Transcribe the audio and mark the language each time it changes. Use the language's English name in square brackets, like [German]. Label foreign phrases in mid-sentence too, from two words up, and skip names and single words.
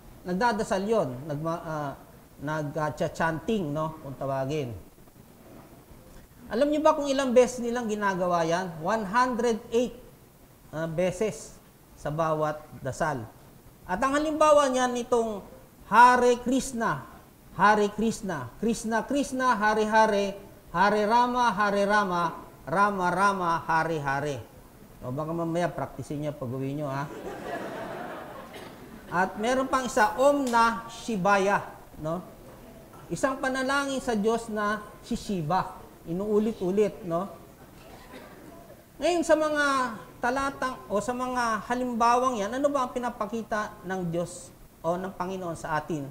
[Filipino] Nagdadasal yun, nag-chanting, no? Kung tawagin. Alam niyo ba kung ilang beses nilang ginagawa yan? 108 beses sa bawat dasal. At ang halimbawa niyan itong [Sanskrit] Hare Krishna, Hare Krishna, Krishna Krishna, Hare Hare, Hare Rama, Hare Rama, Rama Rama, Hare Hare. [Filipino] O baka mamaya praktisin niyo pag-uwi niyo, ha? At meron pang isa, [Sanskrit] Om na Shivaya, [Filipino] no? Isang panalangin sa Diyos na si Shiva. Inuulit-ulit, no? Ngayon sa mga talatang o sa mga halimbawang yan, ano ba ang pinapakita ng Diyos o ng Panginoon sa atin?